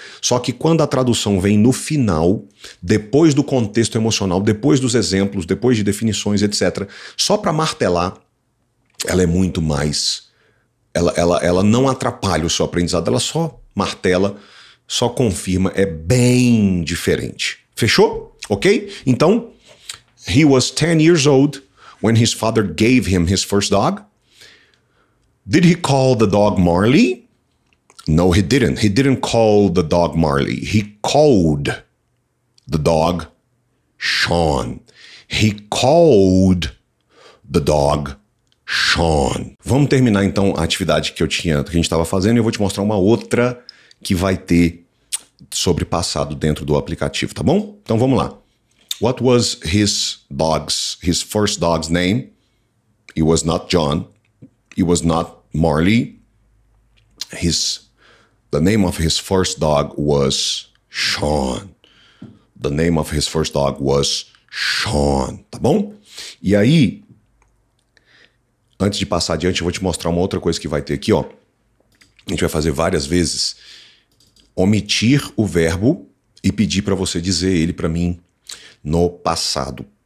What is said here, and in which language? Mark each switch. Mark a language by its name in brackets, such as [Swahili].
[Portuguese] Só que quando a tradução vem no final, depois do contexto emocional, depois dos exemplos, depois de definições, etc., só para martelar, ela é muito mais... Ela não atrapalha o seu aprendizado, ela só martela, só confirma, é bem diferente. Fechou? Ok? [English] Então, he was 10 years old when his father gave him his first dog. Did he call the dog Marley? No, he didn't. He didn't call the dog Marley. He called the dog Sean. He called the dog Sean. [Portuguese] Vamos terminar então a atividade que a gente estava fazendo e eu vou te mostrar uma outra que vai ter sobre passado dentro do aplicativo, tá bom? Então vamos lá. [English] What was his first dog's name? It was not John. It was not Marley. The name of his first dog was Sean. The name of his first dog was Sean, [Portuguese] tá bom? E aí, antes de passar adiante, eu vou te mostrar uma outra coisa que vai ter aqui, ó. A gente vai fazer várias vezes. Omitir o verbo e pedir para você dizer ele para mim no passado.